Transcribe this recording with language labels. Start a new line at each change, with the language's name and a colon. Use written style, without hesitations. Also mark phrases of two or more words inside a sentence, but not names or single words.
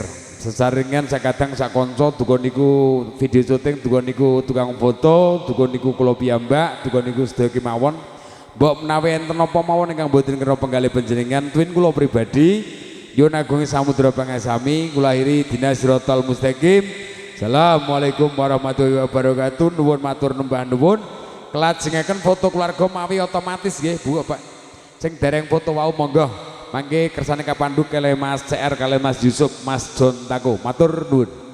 Javanese: Sesarengan sakadang sak kanca duka niku video syuting, duka niku tukang foto, duka niku kula piyambak, duka niku sedaya kemawon. Mbok menawi enten napa mawon ingkang boten kira penggalih panjenengan twin kula pribadi Yun Agung Samudra Pangasami kula akhiri dina
Arabic: صراط المستقيم. السلام عليكم ورحمة الله وبركاته.
Javanese: Nuwun matur nembah nuwun. Kelajengaken foto keluarga mawi otomatis nggih Bu Bapak. Sing dereng foto wau monggo. Mangke kersane kapandhuk kalih Mas CR kalih Mas Yusuf, Mas John Tako. Matur nuwun.